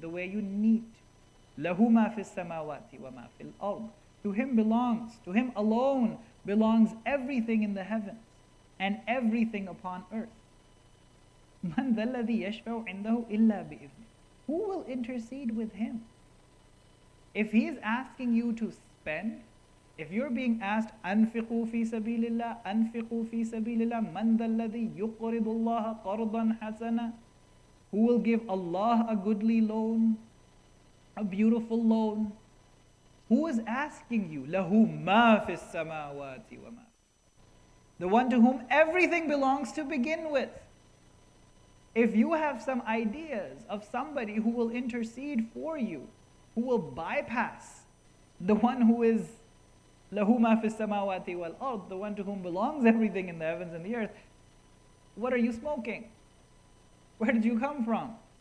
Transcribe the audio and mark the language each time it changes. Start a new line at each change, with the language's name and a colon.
English: The way you need.
Arabic: لَهُ مَا فِي السَّمَاوَاتِ وَمَا فِي الْأَرْضِ.
English: To Him belongs, to Him alone belongs everything in the heavens and everything upon earth.
Arabic: مَنْ ذَا الَّذِي يَشْفَعُ عِنْدَهُ إِلَّا بِإِذْنِهِ.
English: Who will intercede with Him? If He is asking you to spend, if you're being asked,
Arabic: أَنْفِقُوا فِي سَبِيلِ اللَّهِ أَنْفِقُوا فِي سَبِيلِ اللَّهِ مَنْ ذَا الَّذِي يُقْرِضُ اللَّهَ قَرْضًا حَسَنًا.
English: Who will give Allah a goodly loan, a beautiful loan? Who is asking you?
Arabic: لَهُ مَا فِي السَّمَاوَاتِ وَمَا.
English: the one to whom everything belongs to begin with. If you have some ideas of somebody who will intercede for you, who will bypass the one who is
Arabic: lahu ma fis samawati wal ard,
English: the one to whom belongs everything in the heavens and the earth, what are you smoking? Where did you come from?